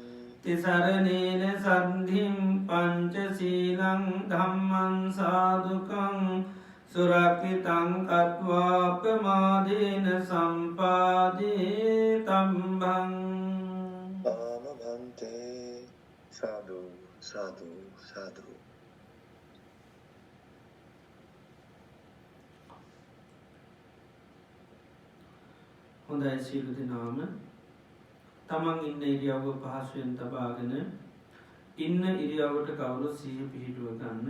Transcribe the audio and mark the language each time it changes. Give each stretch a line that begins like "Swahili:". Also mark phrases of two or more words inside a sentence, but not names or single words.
Pali: තිසරණේන සද්ධින් පංචශීලං ධම්මං සාදුකං සුරක්ඛිතං කତ୍වා ප්‍රමාදේන සම්පාදේ තම්බං ආමභන්තේ සාදු සාදු සාදු.
Sinhala: හොඳයි සියලු දෙනාම තමන් ඉන්න ඉරියව්ව පහසුවෙන් තබාගෙන ඉන්න ඉරියව්වට කවුරුත් සිහිය පිහිටුව ගන්න.